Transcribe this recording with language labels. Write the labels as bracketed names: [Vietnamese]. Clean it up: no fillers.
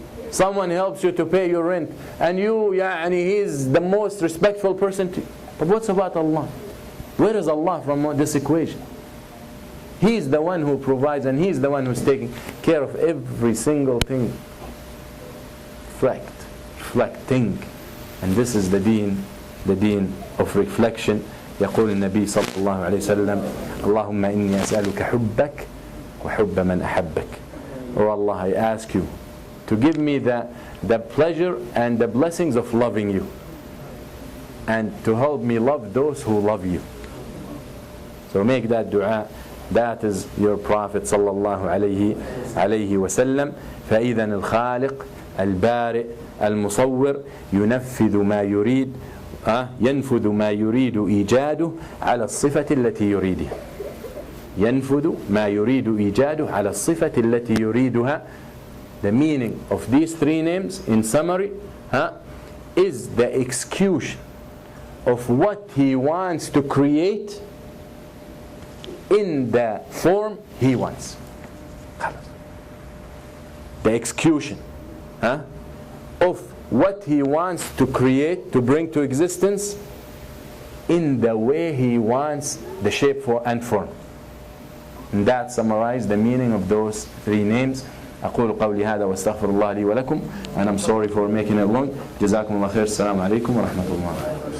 [English] Someone helps you to pay your rent and he's the most respectful person to you. But what's about Allah? Where is Allah from this equation? He's the one who provides and He's the one who's taking care of every single thing. Reflecting. And this is the deen of reflection. [Arabic] يقول النبي صلى الله عليه وسلم اللهم إني أسألك حبك وحب من أحبك. [English] Oh Allah, I ask you to give me the pleasure and the blessings of loving you and to help me love those who love you. So make that dua. That is your Prophet [Arabic] صلى الله عليه وسلم. فإذا الخالق البارئ المصور ينفذ ما يريد ينفذ ما يريد إيجاده على الصفة التي يريدها. ينفذ ما يريد إيجاده على الصفة التي يريدها. [English] The meaning of these three names in summary is the execution of what He wants to create in the form He wants. The execution of what He wants to create, to bring to existence in the way He wants the shape and form. And that summarizes the meaning of those three names. [Arabic] أقول قولي هذا واستغفر الله لي ولكم [English] and I'm sorry for making it long. [Arabic] جزاكم الله خير. السلام عليكم ورحمة الله.